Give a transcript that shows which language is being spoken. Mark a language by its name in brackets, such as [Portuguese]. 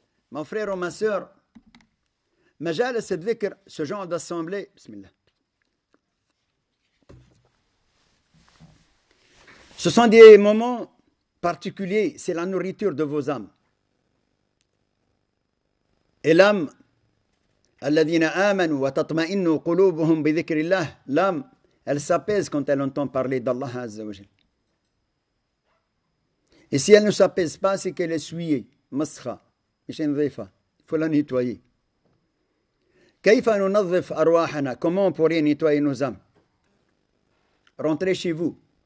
[French] Mon frère ou ma soeur, Majal al-Dhikr, ce genre d'assemblée, bismillah. Ce sont des moments particuliers, c'est la nourriture de vos âmes. Et l'âme, [Arabic] الذين آمنوا وتطمئن قلوبهم بذكر الله. [French] L'âme, elle s'apaise quand elle entend parler d'Allah Azza wa Jal. Et si elle ne s'apaise pas, c'est qu'elle est souillée. [Arabic] مسخة مش نظيفة. [French] Il faut la nettoyer. [Arabic] كيف ننظف أرواحنا? [French] Comment on pourrait nettoyer nos âmes? Rentrez chez vous.